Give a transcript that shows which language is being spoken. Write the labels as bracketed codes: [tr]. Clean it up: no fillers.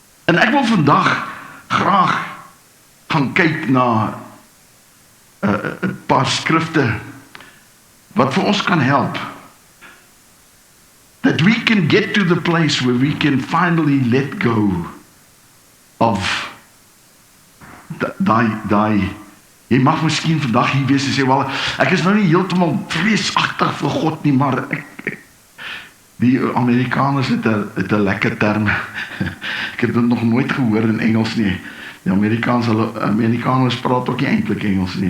[af] En ek wil vandag graag gaan kyk na 'n paar skrifte wat vir ons kan help. [en] That we can get to the place where we can finally let go of die. [af] Jy mag miskien vandag hier wees en sê, wel, ek is nou nie heeltemal vreesagtig vir God nie, maar die Amerikaners het 'n lekker term. Ek het dit nog nooit gehoor in Engels nie. Die Amerikaners praat ook nie eintlik Engels nie.